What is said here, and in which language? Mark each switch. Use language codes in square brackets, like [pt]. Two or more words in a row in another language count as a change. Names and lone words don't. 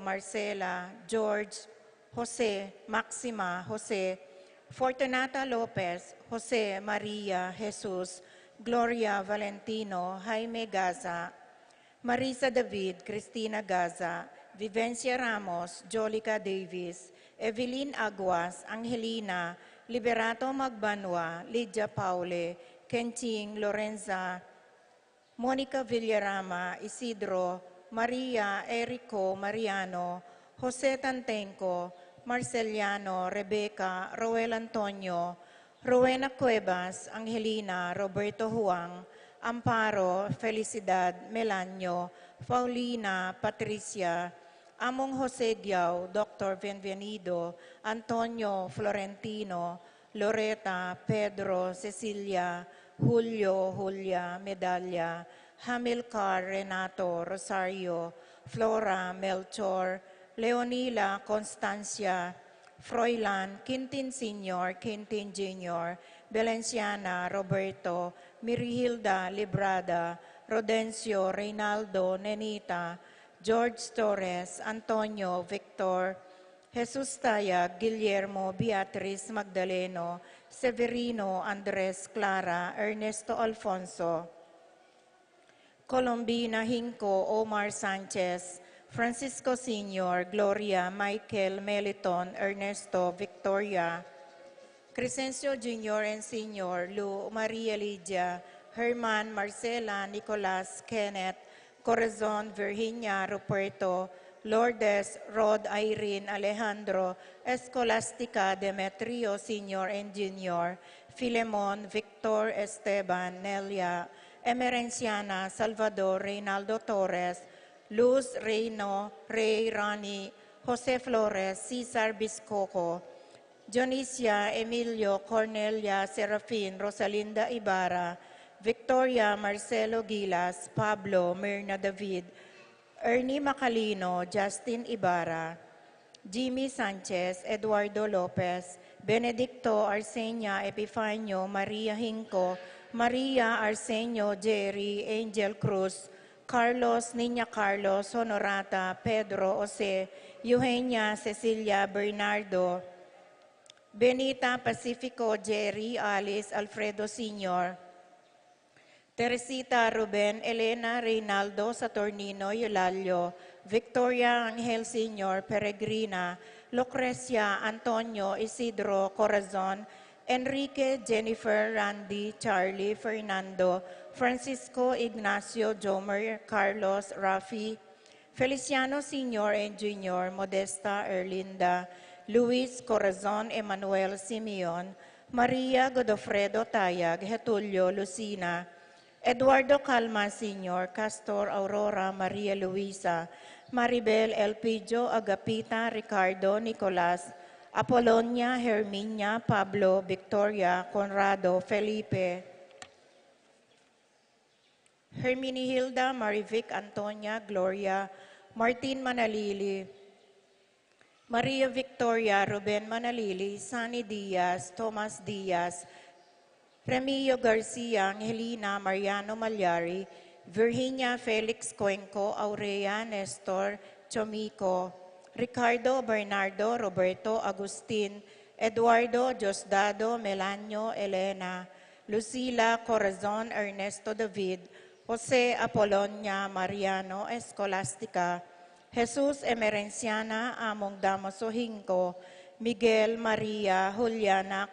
[en] Marcela, George, Jose, Maxima, Jose, Fortunata Lopez, Jose Maria Jesus, Gloria Valentino, Jaime Gaza, Marisa David, Cristina Gaza, Vivencia Ramos, Jolica Davis, Evelyn Aguas, Angelina, Liberato Magbanwa, Lydia Paule, Kenting, Lorenza, Monica Villarama, Isidro, Maria, Erico, Mariano, Jose Tantenco, Marceliano, Rebecca, Roel Antonio, Rowena Cuevas, Angelina, Roberto Huang, Amparo, Felicidad, Melanio, Paulina, Patricia, Among Jose Diao, Dr. Benvenido, Antonio Florentino, Loreta, Pedro, Cecilia, Julio, Julia, Medalla, Hamilcar, Renato, Rosario, Flora, Melchor, Leonila, Constancia, Froilan, Quintin Sr., Quintin Jr., Belenciana, Roberto, Mirihilda, Librada, Rodencio, Reynaldo, Nenita, George Torres, Antonio, Victor, Jesus Tayag, Guillermo, Beatriz Magdaleno, Severino, Andres, Clara, Ernesto Alfonso, Colombina Hinco, Omar Sanchez, Francisco Sr., Gloria, Michael, Meliton, Ernesto, Victoria, Crescencio Jr. and Sr., Lu, Maria Lydia, Herman, Marcela, Nicolas, Kenneth, Corazon, Virginia, Ruperto, Lourdes, Rod, Irene, Alejandro, Escolastica, Demetrio, Senior and Junior, Filemon, Victor, Esteban, Nelia, Emerenciana, Salvador, Reynaldo Torres, Luz, Reyno, Ray, Rani, Jose Flores, Cesar Biscoco, Dionisia, Emilio, Cornelia, Serafin, Rosalinda Ibarra, Victoria, Marcelo Gilas, Pablo, Myrna David, Ernie Macalino, Justin Ibarra, Jimmy Sanchez, Eduardo Lopez, Benedicto Arsenio Epifanio, Maria Hinco, Maria Arsenio Jerry, Angel Cruz, Carlos, Niña Carlos, Honorata, Pedro Jose, Eugenia Cecilia Bernardo, Benita Pacifico Jerry, Alice Alfredo Sr., Teresita Ruben, Elena Reynaldo Saturnino Eulalio, Victoria Angel Sr. Peregrina, Lucrecia Antonio Isidro Corazon, Enrique Jennifer Randy Charlie Fernando, Francisco Ignacio Jomer Carlos Rafi, Feliciano Sr. and Jr., Modesta Erlinda, Luis Corazon Emmanuel Simeon, Maria Godofredo Tayag, Getulio Lucina, Eduardo Calma Sr., Castor Aurora Maria Luisa, Maribel Elpidio Agapita Ricardo Nicolas, Apolonia Herminia Pablo Victoria Conrado Felipe, Herminihilda Marivic Antonia Gloria, Martin Manalili, Maria Victoria Ruben Manalili, Sunny Diaz, Thomas Diaz, Remilio Garcia, Angelina Mariano Malyari, Virginia Felix Cuenco, Aurea Nestor Chomico, Ricardo Bernardo Roberto Agustin, Eduardo Diosdado Melanio Elena, Lucila Corazon Ernesto David, Jose Apolonia Mariano Escolastica, Jesus Emerenciana Among Damaso Hinco, Miguel Maria Juliana